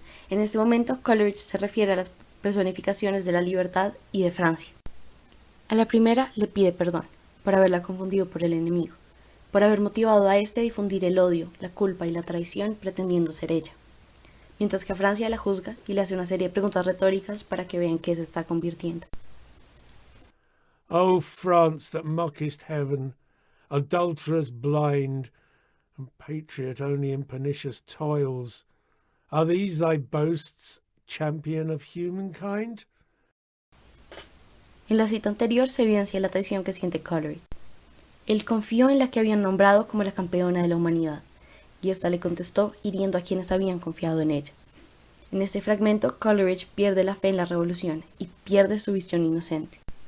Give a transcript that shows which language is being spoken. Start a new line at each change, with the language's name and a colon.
Spanish: En este momento, Coleridge se refiere a las personificaciones de la libertad y de Francia. A la primera le pide perdón por haberla confundido por el enemigo, por haber motivado a éste a difundir el odio, la culpa y la traición pretendiendo ser ella, mientras que a Francia la juzga y le hace una serie de preguntas retóricas para que vean qué se está convirtiendo.
English: O France that mockest heaven, adulterous blind, and patriot only in pernicious toils, are these thy boasts, champion of humankind?
Spanish: En la cita anterior se evidencia la traición que siente Coleridge. Él confió en la que habían nombrado como la campeona de la humanidad, y ésta le contestó hiriendo a quienes habían confiado en ella. En este fragmento, Coleridge pierde la fe en la revolución y pierde su visión inocente.